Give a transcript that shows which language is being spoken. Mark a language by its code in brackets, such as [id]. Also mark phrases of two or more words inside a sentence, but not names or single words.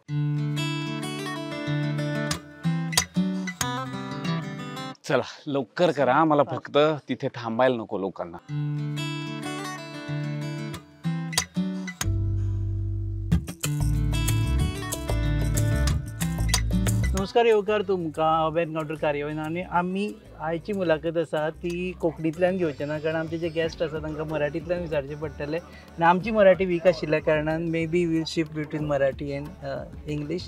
[mr] चला लवकर करा, मला फक्त तिथे थांबायला नको लोकांना. [kok] नमस्कार येवकार तुमकां. हांव एनकावंटर कार्यावळीन आनी आमी आयची मुलाखत आसा ती कोंकणींतल्यान घेवचे ना, कारण आमचे जे गेस्ट आसा तांकां मराठींतल्यान विचारचें पडटलें आनी आमची मराठी वीक आशिल्ल्या कारणान [en] may be will shift between Marathi and English.